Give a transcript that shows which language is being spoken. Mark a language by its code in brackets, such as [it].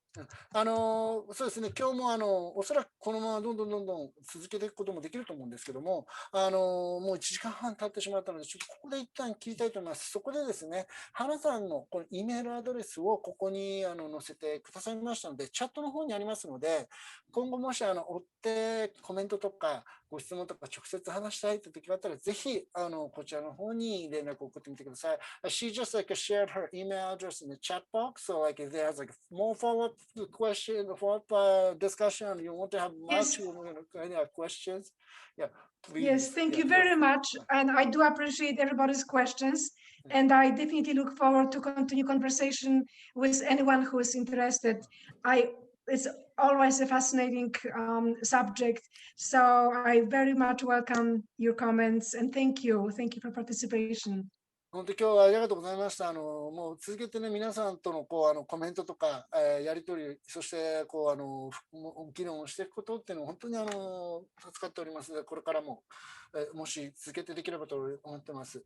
[ja] そうですね、今日もおそらくこのままどんどん続けていくこともできると思うんですけども、もう1時間半経ってしまったので、ちょっとここで一旦切りたいと思います。そこでですね、花さんのこの E メールアドレスをここに載せてくださいましたので、チャットの方にありますので、今後もし追ってコメントとかご質問とか直接話したいという時があったら、ぜひこちらの方に連絡を送ってみてください。 [en] She just shared her email address in the chat box, so if there's more follow-up question, follow-up discussion, you want to have much questions, yeah, please. Yes, thank you very much, and I do appreciate everybody's questions, and I definitely look forward to continue conversation with anyone who is interested. It's always a fascinating subject, so I very much welcome your comments, and thank you for participation. [ja] 本当今日はありがとうございました。もう続けてね、皆さんとのコメントとか、やり取り、そして議論をしていくことっていうのは本当に助かっておりますので、これからも、もし続けてできればと思ってます。